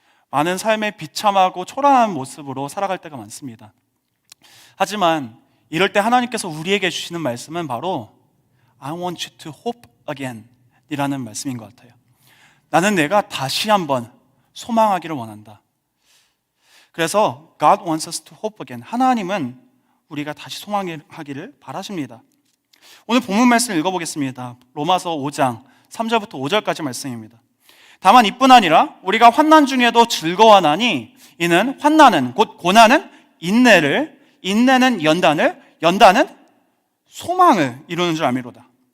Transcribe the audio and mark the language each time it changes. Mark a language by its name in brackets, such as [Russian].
[Korean] 많은 삶의 비참하고 초라한 모습으로 살아갈 때가 많습니다. 하지만 이럴 때 하나님께서 우리에게 주시는 말씀은 바로 [English] I want you to hope again [Korean] 이라는 말씀인 것 같아요. 나는 내가 다시 한번 소망하기를 원한다. [English] 그래서 God wants us to hope again. [Korean] 하나님은 우리가 다시 소망하기를 바라십니다. 오늘 본문 말씀을 읽어보겠습니다. 로마서 5장 3절부터 5절까지 말씀입니다. 다만 이뿐 아니라 우리가 환난 중에도 즐거워하나니 이는 환난은 곧 고난은 인내를, 인내는 연단을, 연단은 소망을 이루는 줄 알미로다.